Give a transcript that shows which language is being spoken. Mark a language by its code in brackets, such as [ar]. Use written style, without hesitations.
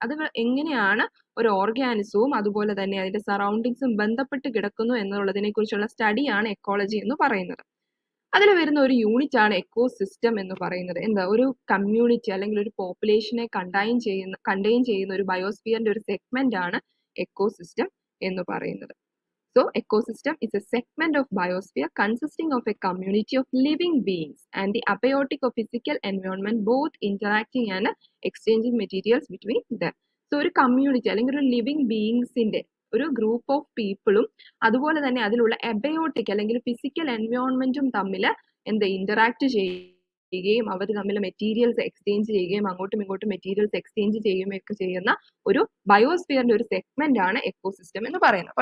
[ml] അത് എങ്ങനെയാണ് ഒരു ഓർഗാനിസവും അതുപോലെ തന്നെ അതിന്റെ സറൗണ്ടിങ്സും ബന്ധപ്പെട്ട് കിടക്കുന്നു എന്നുള്ളതിനെ കുറിച്ചുള്ള സ്റ്റഡിയാണ് എക്കോളജി എന്ന് പറയുന്നത്. അതിൽ വരുന്ന ഒരു യൂണിറ്റ് ആണ് എക്കോസിസ്റ്റം എന്ന് പറയുന്നത്. എന്താ, ഒരു കമ്മ്യൂണിറ്റി അല്ലെങ്കിൽ ഒരു പോപ്പുലേഷനെ കണ്ടെയ്ൻ ചെയ്യുന്ന ഒരു ബയോസ്ഫിയറിന്റെ ഒരു സെഗ്മെന്റ് ആണ് എക്കോസിസ്റ്റം എന്ന് പറയുന്നത്. [en] So, ecosystem is a segment of biosphere consisting of a community of living beings and the abiotic or physical environment both interacting and exchanging materials between them. [ml] So, ഒരു community അല്ലെങ്കിൽ ഒരു living ബീയിങ്സിന്റെ ഒരു group of പീപ്പിളും അതുപോലെ തന്നെ അതിലുള്ള abiotic അല്ലെങ്കിൽ physical എൻവയോൺമെന്റും തമ്മിൽ interact ചെയ്യുകയും അവർ തമ്മിൽ മെറ്റീരിയൽസ് എക്സ്ചേഞ്ച് ചെയ്യുകയും അങ്ങോട്ടും ഇങ്ങോട്ടും മെറ്റീരിയൽസ് എക്സ്ചേഞ്ച് ചെയ്യുകയൊക്കെ ചെയ്യുന്ന ഒരു ബയോസ്ഫിയറിന്റെ ഒരു സെഗ്മെന്റ് ആണ് എക്കോസിസ്റ്റം എന്ന് പറയുന്നത്.